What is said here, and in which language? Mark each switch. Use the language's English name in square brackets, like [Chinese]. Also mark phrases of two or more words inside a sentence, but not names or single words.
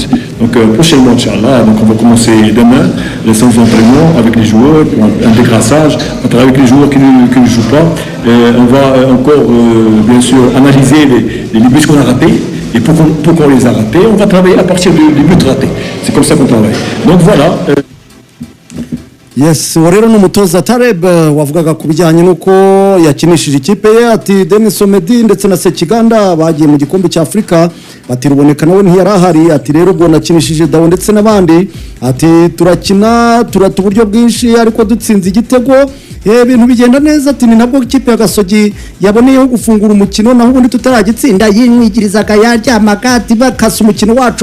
[French] Donc, prochainement, [Arabic] إن شاء الله, [French] donc on va commencer demain les séances d'entraînement avec les joueurs, pour un dégrassage. On travaille avec les joueurs qui ne jouent pas. Et on va encore, bien sûr, analyser les buts qu'on a ratés. Et pourquoi on les a ratés, on va travailler à partir des buts ratés. C'est comme ça qu'on travaille. Donc, voilà. [Kinyarwanda] Yes, uwo rero ni umutoza Taleb wavugaga ku bijyanye n'uko yakinishije ikipe ye ati Denis Omedi ndetse na Sekiganda bagiye mu gikombe cya Afrika ati ruboneka nawe ntiyari ahari ati rero ubwo nakinishije Dawo ndetse n'abandi ati turakina turata uburyo bwinshi ariko dutsinze igitego ibintu bigenda neza ati ni nabwo ikipe ya Gasogi yaboneyeho gufungura umukino naho ubundi tutaragitsinda yinwigirizaga yaryamaga ati bakasa umukino wacu